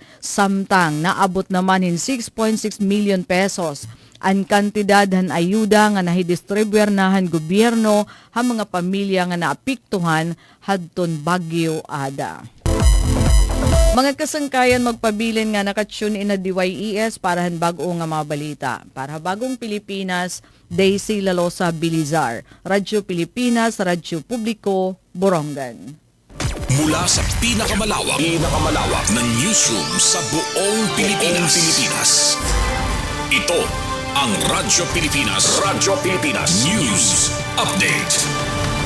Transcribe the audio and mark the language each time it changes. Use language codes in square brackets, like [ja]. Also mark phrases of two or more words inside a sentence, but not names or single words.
[war] Samtang naabot naman in 6.6 million pesos ang kantidad han ayuda nga nahidistribuer nahan gobyerno ha mga pamilya nga naapektuhan hadton Bagyo Ada. Mga kasangkayan magpabilin nga nakatune in na DYES para han bag-o nga mga balita. [tl] Para bagong Pilipinas, Daisy Lalosa Bilizar, Radyo Pilipinas, Radyo Publiko, Borongan. Mula sa pinakamalawak na newsroom sa buong Pilipinas. Ito ang Radyo Pilipinas News Update.